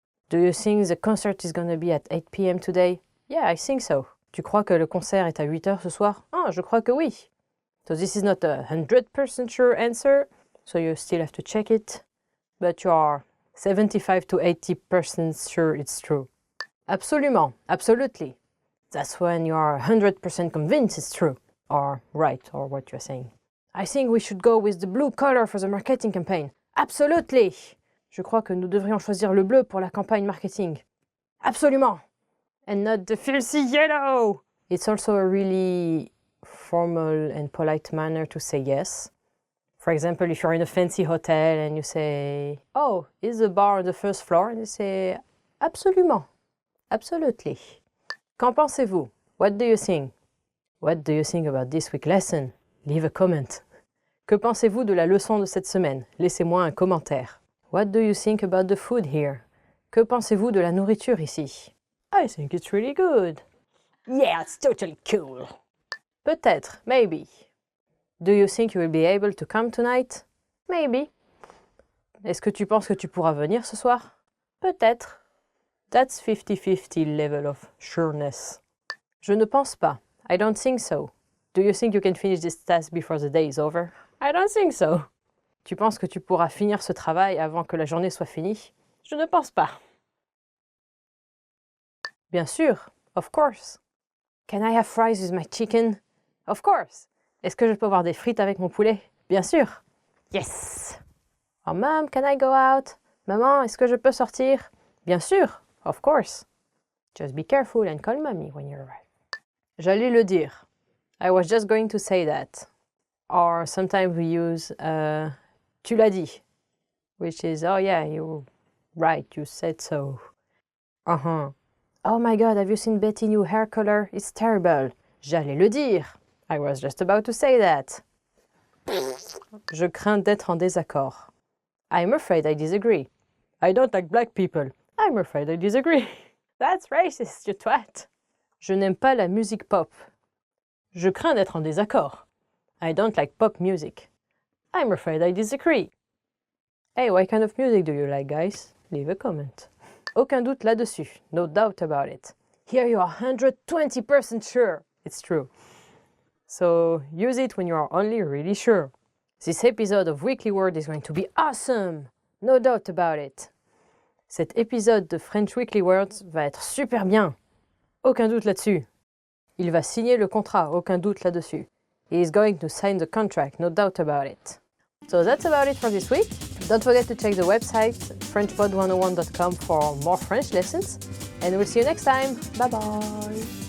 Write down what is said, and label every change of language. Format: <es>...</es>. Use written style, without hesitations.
<en>Do you think the concert is gonna be at 8 p.m. today? Yeah, I think so.</en> <fr>Tu crois que le concert est à 8 heures ce soir? Ah, je crois que oui.</fr> <en>So this is not a 100% sure answer, so you still have to check it, but you are 75 to 80% sure it's true.</en> <fr>Absolument,</fr> <en>absolutely. That's when you are 100% convinced it's true, or right, or what you're saying. I think we should go with the blue color for the marketing campaign. Absolutely.</en> <fr>Je crois que nous devrions choisir le bleu pour la campagne marketing. Absolument.</fr> <en>And not the filthy yellow. It's also a really formal and polite manner to say yes. For example, if you're in a fancy hotel and you say, oh, is the bar on the first floor? And you say,</en> <fr>absolument.</fr> <en>Absolutely.</en> <fr>Qu'en pensez-vous?</fr> <en>What do you think? What do you think about this week's lesson? Leave a comment.</en> <fr>Que pensez-vous de la leçon de cette semaine? Laissez-moi un commentaire.</fr> <en>What do you think about the food here?</en> <fr>Que pensez-vous de la nourriture ici?</fr> <en>I think it's really good. Yeah, it's totally cool.</en> <fr>Peut-être,</fr> <en>maybe. Do you think you will be able to come tonight? Maybe.</en> <fr>Est-ce que tu penses que tu pourras venir ce soir? Peut-être.</fr> <en>That's 50-50 level of sureness.</en> <fr>Je ne pense pas.</fr> <en>I don't think so. Do you think you can finish this task before the day is over? I don't think so.</en> <fr>Tu penses que tu pourras finir ce travail avant que la journée soit finie? Je ne pense pas. Bien sûr.</fr> <en>Of course. Can I have fries with my chicken? Of course.</en> <fr>Est-ce que je peux avoir des frites avec mon poulet? Bien sûr.</fr> <en>Yes. Oh, Mom, can I go out?</en> <fr>Maman, est-ce que je peux sortir? Bien sûr.</fr> <en>Of course. Just be careful and call mommy when you arrive.</en> <fr>J'allais le dire.</fr> <en>I was just going to say that. Or sometimes we use</en> <fr>tu l'as dit,</fr> <en>which is, oh yeah, you're right, you said so. Oh my God, have you seen Betty's new hair color? It's terrible.</en> <fr>J'allais le dire.</fr> <en>I was just about to say that.</en> <fr>Je crains d'être en désaccord.</fr> <en>I'm afraid I disagree. I don't like black people. I'm afraid I disagree. That's racist, you twat.</en> <fr>Je n'aime pas la musique pop. Je crains d'être en désaccord.</fr> <en>I don't like pop music. I'm afraid I disagree. Hey, what kind of music do you like, guys? Leave a comment.</en> <fr>Aucun doute là-dessus.</fr> <en>No doubt about it. Here you are 120% sure. It's true. So use it when you are only really sure. This episode of Weekly Word is going to be awesome. No doubt about it.</en> <fr>Cet épisode de French Weekly Words va être super bien. Aucun doute là-dessus. Il va signer le contrat. Aucun doute là-dessus.</fr> <en>He is going to sign the contract. No doubt about it. So that's about it for this week. Don't forget to check the website FrenchPod101.com for more French lessons. And we'll see you next time. Bye-bye.</en>